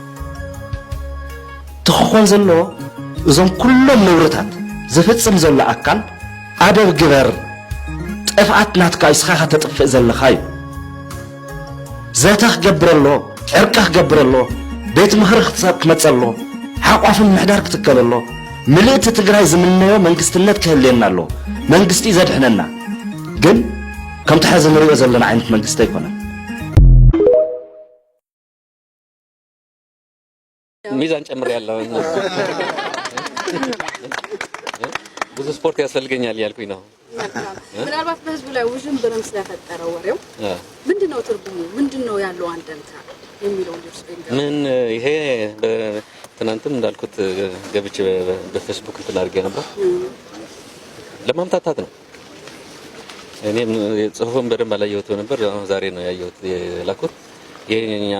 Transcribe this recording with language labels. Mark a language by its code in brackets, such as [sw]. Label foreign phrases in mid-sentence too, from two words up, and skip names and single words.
[ti] ትኾን ዘሎ እዞም ኩሎም ንብረታት ዝፍጽም ዘሎ ኣካል ኣደብ ግበር ጥፍኣት ናትካ ኢስኻ ተጥፍእ ዘለኻ እዩ ዘታ ክገብረሎ ዕርቃ ክገብረሎ ቤት ምኽሪ ክትመጸሎ ሓቋፍን ምሕዳር ክትከለሎ ምልእቲ ትግራይ ዝምነዮ መንግስትነት ክህልየና ኣሎ መንግስቲ ዘድሕነና ግን ከም ተሓዘ ንሪኦ ዘለና ዓይነት መንግስቲ ኣይኮነን [am] ሚዛን ጨምር ያለው ብዙ ስፖርት ያስፈልገኛል ያልኩኝ ነው ምናልባት በህዝቡ ላይ ውዥንብርም ስለፈጠረው ወሬው ምንድነው ትርጉሙ ምንድነው ያለው አንደምታ የሚለው ምን ይሄ ትናንትም እንዳልኩት ገብቼ በፌስቡክ ተላርገ ነበር ለማምታታት ነው እኔም ጽሁፉን በደንብ አላየሁት ነበር ዛሬ ነው ያየሁት የላኩት የኛ